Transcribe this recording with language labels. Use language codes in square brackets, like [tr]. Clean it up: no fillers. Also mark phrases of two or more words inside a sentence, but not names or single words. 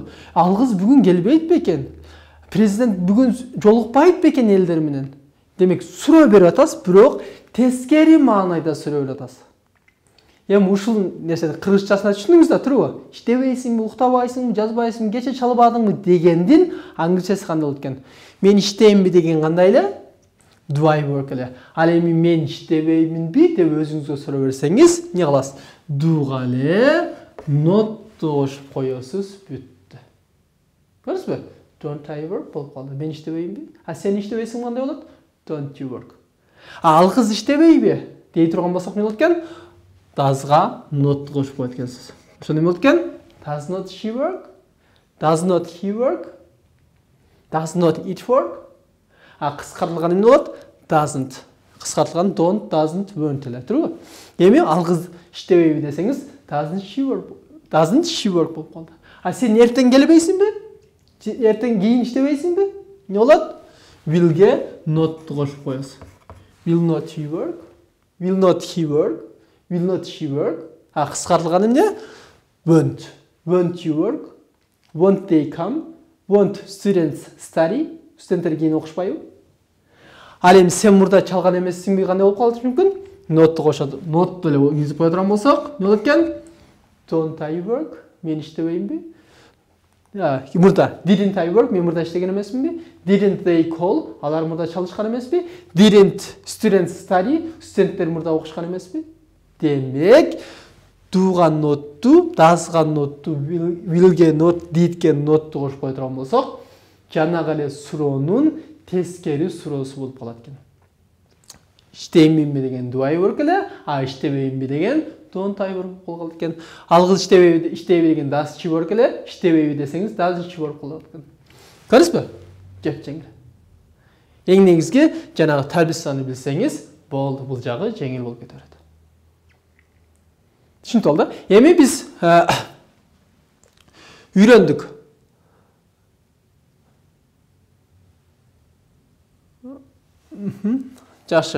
[ky] Ал кыз бүгүн келбейт бекен? Президент бүгүн жолукпайт бекен элдер менен? Демек суроо берип атасыз, бирок тескери маанайда суроо берип атасыз. Эми ушул нерсени кыргызчасына түшүндүңүз да, туурабы? Иштебейсиңби, уктабайсыңбы, жазбайсыңбы, кече чалбадыңбы дегендин англисчеси кандай болот экен? Мен иштеймби деген кандай эле? [en] Do I work эле. [ky] Ал эми мен иштебейминби деп өзүңүзгө суроо берсеңиз, эмне кыласыз? Do'га эле not'ты кошуп коесуз, бүттү. Көрдүңүзбү? [en] Don't I work [ky] болуп калды. Мен иштебеймби? А сен иштебейсиң кандай болот? [en] Don't you work. [ky] Ал кыз иштебейби дей турган болсок эмне болот экен? Does'га not кошуп коет экенсиз. Ошо эме болот экен? [en] Does not she work? Does not he work? Does not it work? [ky] А кыскартылган эмне болот? [en] Doesn't. [ky] Кыскартылган [en] don't, doesn't, won't [ky] эле, туурабы? Эми ал кыз иштебейби десеңиз, [en] doesn't she work [ky] болуп калды. А сен эртең келбейсиңби? Эртең кийин иштебейсиңби? Эмне болот? Will'ге not'ты кошуп коесуз. [en] Will not he work? Will not he work? Will not she work? [ky] А кыскартылган эмне? [en] Won't. Won't you work? Won't they come? Won't students study? [ky] Студенттер кийин окушпайбы? Ал эми сен мурда чалган эмессиңби, кандай болуп калышы мүмкүн? Not'ты кошот. Not'ты эле кийгизип кое турган болсок, эмне болот экен? [en] Don't I work? [ky] Мен иштебеймби? Мурда [en] didn't I work? [ky] Мен мурда иштеген эмесминби? [en] Didn't they call? [ky] Алар мурда чалышкан эмеспи? [en] Didn't students study? [ky] Студенттер мурда окушкан эмеспи? Демек, do'га not'ту, does'га not'ту, will'ге not, did'ге not'ту кошуп кое турган болсок, жанагы эле суроонун тескери суроосу болуп калат экен. Иштейминби деген [en] do I work [ky] эле, а иштебейминби деген [en] don't I work [ky] болуп калат экен. Ал кыз иштейби деген [en] does she work [ky] эле, иштебейби десеңиз [en] does she work [ky] болот экен. Көрдүңүзбү? Жеп жеңил. Эң негизги жанагы табиссаны билсеңиз, болду, бул жагы жеңил болуп кете берет. Түшүнүп алды? Эми биз үйрөндүк. Жакшы.